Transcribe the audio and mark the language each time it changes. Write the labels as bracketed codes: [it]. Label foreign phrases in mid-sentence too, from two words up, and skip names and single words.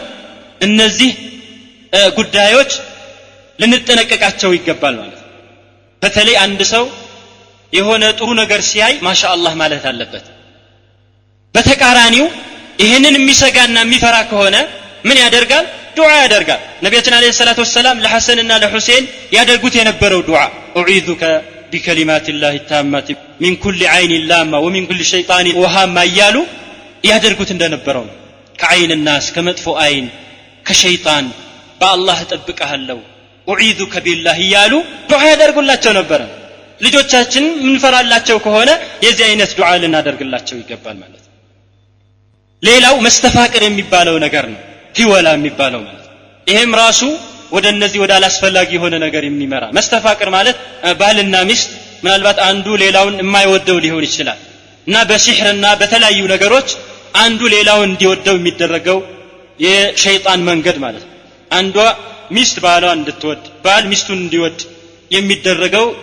[am] እነዚህ ጉዳዮች ልንጠነቀቃቸው ይገባል ማለት ነው። በተለይ አንድ ሰው የሆነ ጥሩ ነገር ሲያይ ማሻአላህ ማለት አለበት። በተቃራኒው ይሄንን የሚሰጋና የሚፈራ ከሆነ ምን ያደርጋል? ዱዓ ያደርጋል። ነቢያችን አለይሂ ሰላቱ ወሰለም ለሐሰንና ለሁሴን ያደርጉት የነበረው ዱዓ [ar] أعيذك بكلمات الله التامات من كل عين لامة ومن كل شيطان وهامة [am] እያሉ ያደርጉት እንደነበረው ከዓይን الناس ከመጥፎ አይን ከሸይጣን በአላህ እጠብቅሃለሁ [ar] أعيذك بالله [am] እያሉ ዱዓ ያደርጉላቸው ነበር። ልጆቻችን ምንፈራላቸው ከሆነ የዚህ አይነት ዱዓ ልናደርግላቸው ይገባል ማለት ነው። ሌላው መስተፋቅር የሚባለው ነገር ነው፣ ሂወላ የሚባለው ማለት ነው። ይሄም ራሱ ወደ እነዚህ ወደ አላስፈላጊ የሆነ ነገር የሚመራ መስተፋቅር ማለት ባልና ሚስት ምናልባት አንዱ ሌላውን የማይወደው ሊሆን ይችላል እና በሲህርና በተለያዩ ነገሮች አንዱ ሌላውን እንዲወደው የሚደረገው የሸይጣን መንገድ ማለት ነው። አንዷ ሚስት ባሏን እንድትወድ ባል ሚስቱን እንዲወድ የሚደረገው